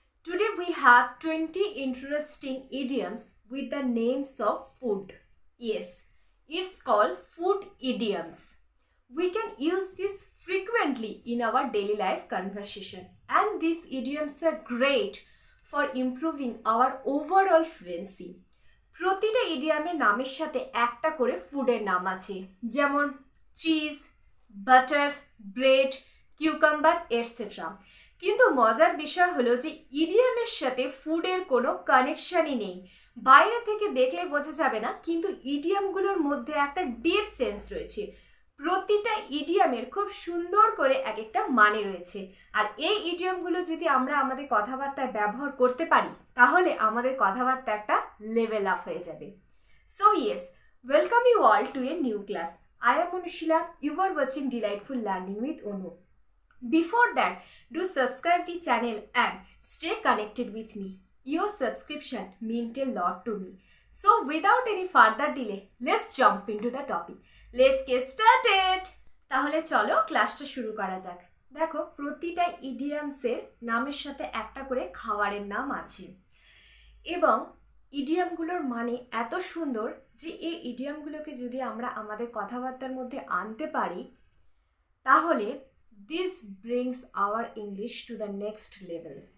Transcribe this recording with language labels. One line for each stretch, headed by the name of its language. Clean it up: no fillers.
English: Today we have 20 interesting idioms with the names of food. Yes, it's called food idioms. We can use this frequently in our daily life conversation, and these idioms are great for improving our overall fluency.
Bangla: প্রতিটা ইডিয়ামের নামের সাথে একটা করে ফুডের নাম আছে, যেমন cheese, butter, bread, cucumber etcetera. কিন্তু মজার বিষয় হলো যে ইডিয়ামের সাথে ফুডের কোনো কানেকশনই নেই। বাইরে থেকে দেখলে বোঝা যাবে না, কিন্তু ইডিয়ামগুলোর মধ্যে একটা ডিপ সেন্স রয়েছে। প্রতিটা ইডিয়ামের খুব সুন্দর করে এক একটা মানে রয়েছে, আর এই ইডিয়ামগুলো যদি আমরা আমাদের কথাবার্তায় ব্যবহার করতে পারি তাহলে আমাদের কথাবার্তা একটা লেভেল আপ হয়ে যাবে।
English: So yes, welcome you all to a new class. I am Anushila. You are watching Delightful Learning with Anu. Before that, do subscribe the channel and stay connected with me. Your subscription means a lot to me. So without any further delay, let's jump into the topic. Let's get started.
Bangla: তাহলে চলো ক্লাসটা শুরু করা যাক। দেখো, প্রতিটা ইডিয়ামসের নামের সাথে একটা করে খাবারের নাম আছে, এবং ইডিয়ামগুলোর মানে এত সুন্দর যে এই ইডিয়ামগুলোকে যদি আমরা আমাদের কথাবার্তার মধ্যে আনতে পারি তাহলে
English: this brings our English to the next level.